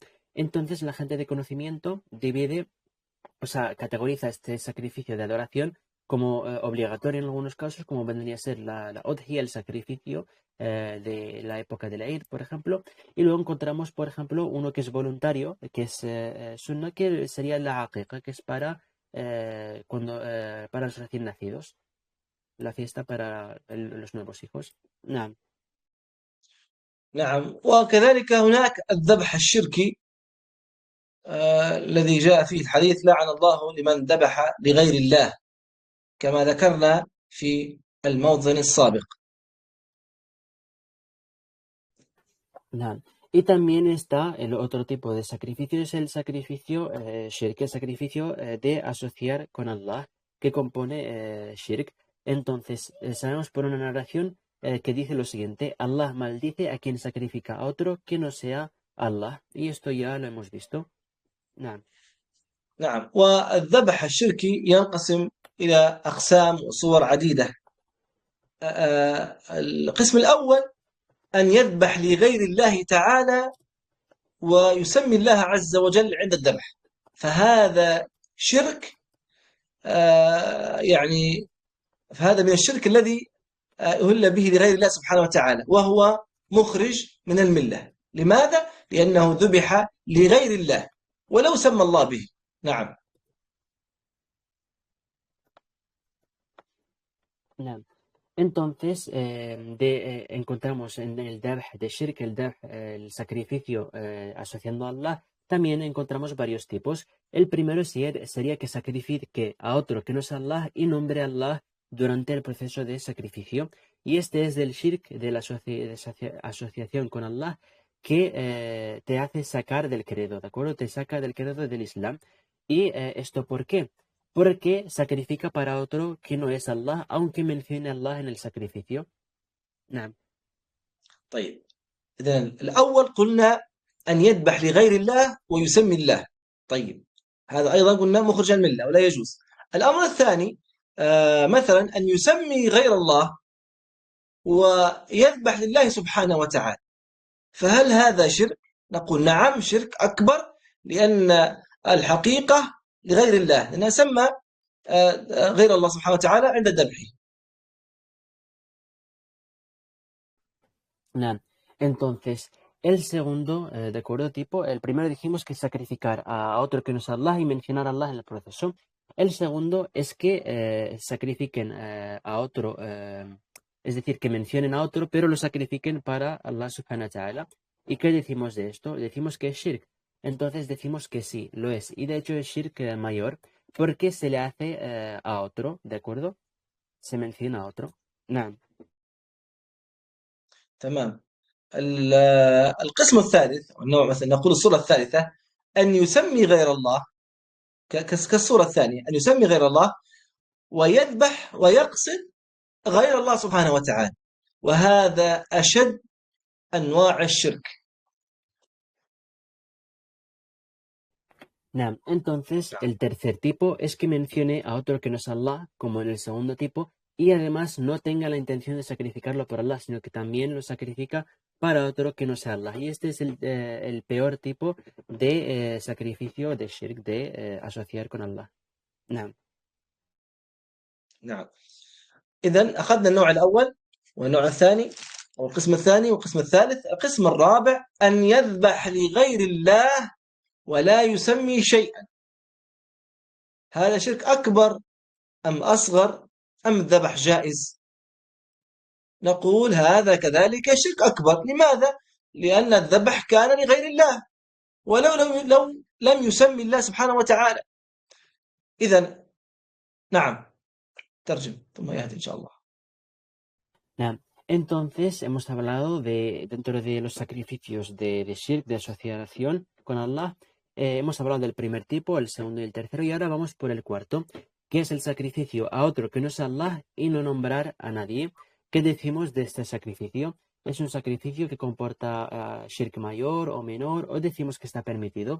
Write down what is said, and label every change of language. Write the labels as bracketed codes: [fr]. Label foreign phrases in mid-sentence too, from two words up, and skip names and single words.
[es] Entonces, la gente de conocimiento divide, o sea, categoriza este sacrificio de adoración como obligatorio en algunos casos, como vendría a ser la udhiyah, el sacrificio de la época de la Eid, por ejemplo. Y luego encontramos, por ejemplo, uno que es voluntario, que es sunnah, que sería la aqiqa, que es para, para los recién nacidos, la fiesta para los nuevos hijos. [ar] Naam. نعم. وكذلك هناك الذبح الشركي الذي جاء فيه الحديث لعن الله لمن ذبح لغير الله، كما ذكرنا في الموطن السابق. Naam. [es] Y también está el otro tipo de sacrificio, es el sacrificio shirk, el sacrificio de asociar con Allah, que compone shirk. Entonces, sabemos por una narración que dice lo siguiente: Allah maldice a quien sacrifica a otro que no sea Allah. Y esto ya lo hemos visto. [ar] Naam. نعم. والذبح الشركي ينقسم إلى أقسام وصور عديدة. القسم الأول أن يذبح لغير الله تعالى ويسمي الله عز وجل عند الذبح، فهذا شرك، يعني فهذا من الشرك الذي أهل به لغير الله سبحانه وتعالى، وهو مخرج من الملة. لماذا؟ لأنه ذبح لغير الله ولو سمى الله به. نعم. Naam. [es] Entonces, encontramos en el dabh de shirk, el sacrificio asociando a Allah, también encontramos varios tipos. El primero sería que sacrifique a otro que no es Allah y nombre a Allah durante el proceso de sacrificio. Y este es del shirk, de la asociación con Allah, que te hace sacar del credo, ¿de acuerdo? Te saca del credo del Islam. ¿Y esto por qué? Porque sacrifica para otro que no es Allah, aunque mencione a Allah en el sacrificio. [ar] نعم. طيب، إذن الأول قلنا أن يذبح لغير الله ويسمي الله. طيب، هذا أيضا قلنا مخرج الملة ولا يجوز. الأمر الثاني مثلا أن يسمي غير الله ويذبح لله سبحانه وتعالى، فهل هذا شرك؟ نقول نعم، شرك أكبر، لأن الحقيقة لغير الله، لأنه سمى غير الله سبحانه وتعالى عند ذبحه. نعم. [es] Entonces, el segundo, de acuerdo tipo, el primero dijimos que sacrificar a otro que no es Allah y mencionar a Allah en el proceso. El segundo es que sacrifiquen a otro, es decir, que mencionen a otro, pero lo sacrifiquen para Allah [ar] سبحانه وتعالى. [es] ¿Y qué decimos de esto? Decimos que es shirk. Entonces decimos que sí, lo es. Y de hecho es shirk mayor porque se le hace a otro, ¿de acuerdo? Se menciona a otro. [ar] نعم. تمام. القسم الثالث، النوع مثلا نقول الصورة الثالثة أن يسمي غير الله، كالصورة الثانية أن يسمي غير الله ويذبح ويقصد غير الله سبحانه وتعالى، وهذا أشد أنواع الشرك. Naam. [es] Entonces, el tercer tipo es que mencione a otro que no es Allah, como en el segundo tipo, y además no tenga la intención de sacrificarlo por Allah, sino que también lo sacrifica para otro que no sea Allah. Y este es el peor tipo de sacrificio de shirk, de asociar con Allah. [ar] Naam. نعم. إذن أخذنا النوع الأول والنوع الثاني أو القسم الثاني والقسم الثالث. القسم الرابع أن يذبح لغير الله ولا يسمي شيئا. هذا شرك أكبر أم أصغر أم الذبح جائز؟ نقول هذا كذلك شرك أكبر. لماذا؟ لأن الذبح كان لغير الله ولو لم يسمي الله سبحانه وتعالى. إذن نعم، ترجم ثم يهدي إن شاء الله. نعم. [es] Entonces hemos hablado dentro de los sacrificios de shirk, de asociación con Allah. Hemos hablado del primer tipo, el segundo y el tercero, y ahora vamos por el cuarto, que es el sacrificio a otro que no es Allah y no nombrar a nadie. ¿Qué decimos de este sacrificio? ¿Es un sacrificio que comporta shirk mayor o menor, o decimos que está permitido?